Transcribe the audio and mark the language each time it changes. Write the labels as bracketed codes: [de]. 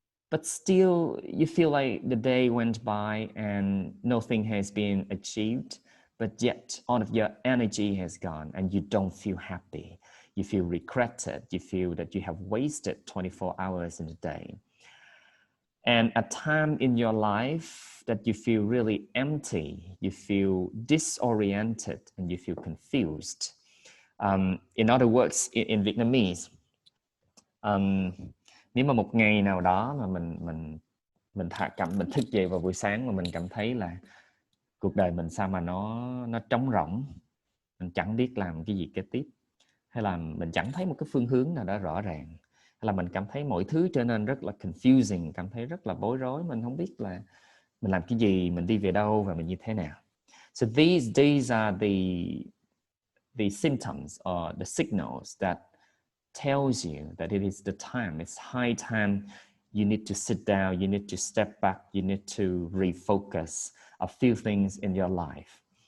[en] But still, you feel like the day went by and nothing has been achieved, but yet all of your energy has gone and you don't feel happy. You feel regretted. You feel that you have wasted 24 hours in a day. And a time in your life that you feel really empty, you feel disoriented, and you feel confused. In other words, in Vietnamese, [vi] nếu mà một ngày nào đó mà mình thức dậy vào buổi sáng mà mình cảm thấy là cuộc đời mình sao mà nó trống rỗng, mình chẳng biết làm cái gì kế tiếp, hay là mình chẳng thấy một cái phương hướng nào đó rõ ràng, hay là mình cảm thấy mọi thứ trở nên rất là confusing, cảm thấy rất là bối rối, mình không biết là mình làm cái gì, mình đi về đâu và mình như thế nào. So these are the symptoms or the signals that tells you that it is the time, it's high time you need to sit down, you need to step back, you need to refocus a few things in your life.